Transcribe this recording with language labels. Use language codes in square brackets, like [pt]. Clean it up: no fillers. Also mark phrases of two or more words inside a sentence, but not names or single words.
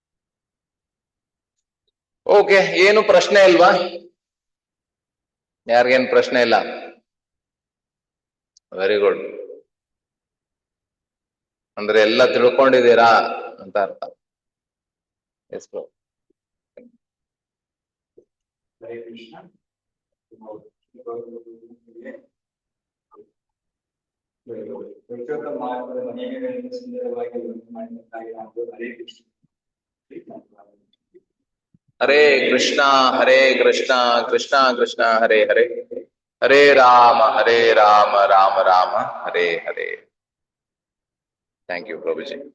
[kn] ಓಕೆ, ಏನು ಪ್ರಶ್ನೆ ಇಲ್ವಾ? ಯಾರಿಗೇನು ಪ್ರಶ್ನೆ ಇಲ್ಲ? [en] very good. [kn] ಅಂದ್ರೆ ಎಲ್ಲ ತಿಳ್ಕೊಂಡಿದ್ದೀರಾ ಅಂತ ಅರ್ಥ. [en] Yes bro. [sa] ಹರೇ ಕೃಷ್ಣ. ಹರೇ ಕೃಷ್ಣ ಹರೇ ಕೃಷ್ಣ ಕೃಷ್ಣ ಕೃಷ್ಣ ಹರೇ ಹರೇ, ಹರೇ ರಾಮ ರಾಮ ರಾಮ ಹರೇ ಹರೇ. [en] Thank you ಪ್ರಭುಜಿ.